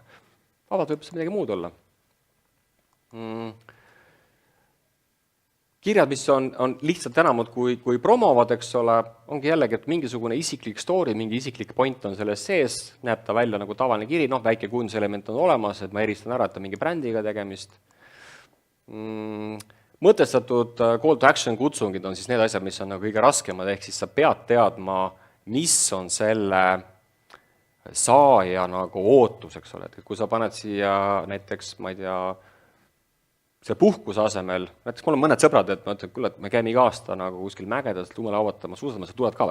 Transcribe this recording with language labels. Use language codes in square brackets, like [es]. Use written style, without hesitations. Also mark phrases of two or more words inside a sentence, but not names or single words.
[et] Vabalt võib see midagi muud olla. Kirjad, mis on lihtsalt enamad kui promovad, eks ole, ongi jällegi, et mingisugune isiklik story, mingi isiklik point on selles sees, näeb ta välja nagu tavaline kiri, väike kujunduselement on olemas, et ma eristan ära, et on mingi brändiga tegemist. Mõtestatud [en] call to action [et] kutsungid on siis need asjad, mis on nagu kõige raskemad, ehk siis sa pead teadma, mis on selle saaja nagu ootus, eks ole, et kui sa paned siia näiteks, ma ei tea, see puhkuse asemel, näiteks mul on mõned sõbrad, et ma ütlen, kuule, et me käime iga aasta nagu kuskil mägedas lumelauvatama, suusatama, sa tuled ka või?